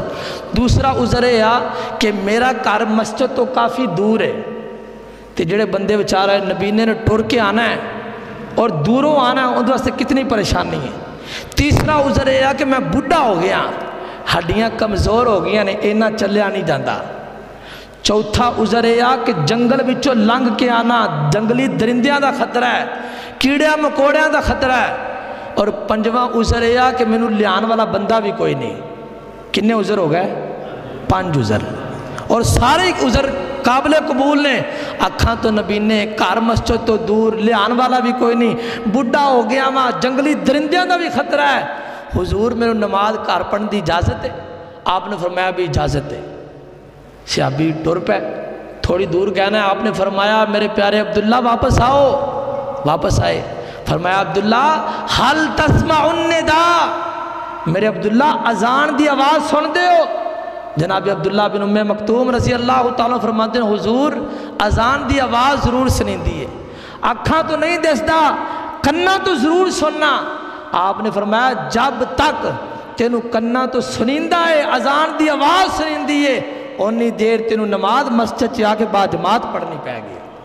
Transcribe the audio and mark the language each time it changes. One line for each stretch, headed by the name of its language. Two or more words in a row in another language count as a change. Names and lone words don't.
Saraiki: دوسرا عذر ہے کہ میرا گھر مسجد تو کافی دور ہے، تو جڑے بندے بیچارہ نبینے نے ٹر کے آنا ہے اور دوروں آنا ہے، ان واسطے کتنی پریشانی ہے. تیسرا عذر ہے کہ میں بڈھا ہو گیا، ہڈیاں کمزور ہو گیا نے، اینا چلیا نہیں جاندہ. چوتھا عذر ہے کہ جنگل وچوں لنگ کے آنا، جنگلی درندیاں دا خطرہ ہے، کیڑیاں مکوڑیاں دا خطرہ ہے. اور پنجواں عذر ہے کہ میں نو لیان والا بندہ بھی کوئی نہیں. کنے عذر ہو گئے؟ 5 عذر. اور سارے عذر قابل قبول نے. اکھاں تو نبی نے، گھر مسجد تو دور، لیان والا بھی کوئی نہیں، بڈھا ہو گیا ماں، جنگلی درندیاں دا بھی خطرہ ہے. حضور میرے نماز گھر پڑھن دی اجازت ہے؟ آپ نے فرمایا بھی اجازت ہے. صحابی ٹر پہ تھوڑی دور گہنا ہے، آپ نے فرمایا میرے پیارے عبداللہ واپس آؤ. واپس آئے، فرمایا عبداللہ
Arabic: حل تسمع النداء،
Saraiki: میرے عبداللہ اذان دی آواز سن دے ہو. جناب عبداللہ بن ام مکتوم رضی اللہ تعالیٰ فرماتے ہیں حضور اذان دی آواز ضرور سنیں دیئے، اکھاں تو نہیں دستا، کنا تو ضرور سننا. آپ نے فرمایا جب تک تینوں کنا تو سنیندہ ہے، اذان دی آواز سنیں دیئے، اونی دیر تینوں نماز مسجد چاہ کے بعد جماعت پڑھنی پہ گئی.